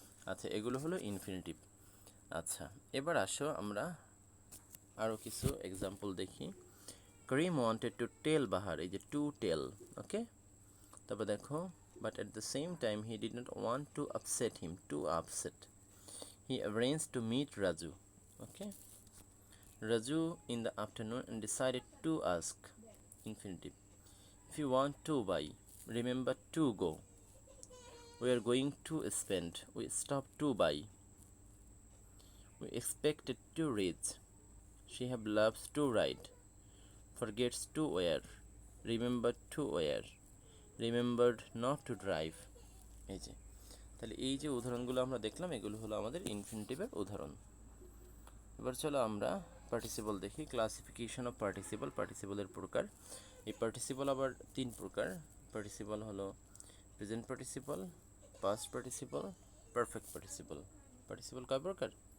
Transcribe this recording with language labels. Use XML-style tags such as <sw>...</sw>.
<bn>আচ্ছা, এগুলো হলো ইনফিনিটিভ। আচ্ছা, এবার আসো আমরা আরও কিছু এক্সাম্পল দেখি।</bn> <en>Karim wanted to tell Bahar,</en> <bn>এই যে</bn> <en>To tell. Okay,</en> <bn>তারপর দেখো,</bn> <en>But at the same time he did not want to upset him, to upset. He arranged to meet Raju. Okay. Raju in the afternoon and decided to ask. Infinitive. If you want to buy, remember to go. We are going to spend. We stopped to buy. We expected to reach. She have loves to ride. Forgets to wear. Remember to wear. Remembered not to drive.</en> <bn>এই যে, তাহলে এই যে উদাহরণগুলো আমরা দেখলাম, এগুলো হলো আমাদের ইনফিনিটিভের উদাহরণ। এবার চলো আমরা পার্টিসিপল দেখি। ক্লাসিফিকেশন অফ পার্টিসিপল, পার্টিসিপলের প্রকার। এই পার্টিসিপল আবার তিন প্রকার। পার্টিসিপল হলো present participle, past participle, perfect participle. Participle কয় প্রকার?</bn>